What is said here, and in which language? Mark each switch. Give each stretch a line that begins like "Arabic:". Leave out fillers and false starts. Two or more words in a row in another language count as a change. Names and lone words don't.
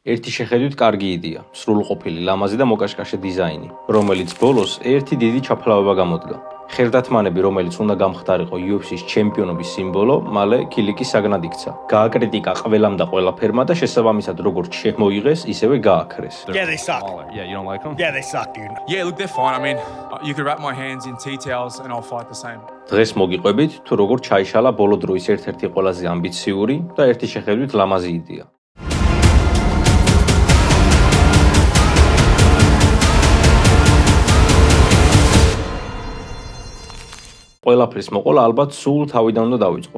Georgian: ერთი შეხედვით კარგი იდეა, სრულყოფილი, ლამაზი და მოკაშკაშე დიზაინი, რომელიც ბოლოს ერთი დიდი ჩაფლავება გამოდგა. ხელდათმანები, რომელიც უნდა გამხდარიყო UFC-ს ჩემპიონობის სიმბოლო, მალე ქილიკის საგნად იქცა. გააკრიტიკა ყველამ და ყველაფერმა და შესაბამისად როგორც შემოიღეს, ისევე გააქრეს.
English: Yeah, they suck. Yeah, you don't like them? Yeah, they suck, dude. Yeah, look, they're fine. I mean, you could wrap my hands in tea towels and I'll fight the same.
Georgian: დღეს მოგიყვებით, თუ როგორ ჩაიშალა ბოლო დროის ერთ-ერთი ყველაზე ამბიციური და ერთი შეხედვით ლამაზი იდეა. ყველაფრის მოყოლა ალბათ სულ თავიდან უნდა დავიწყო.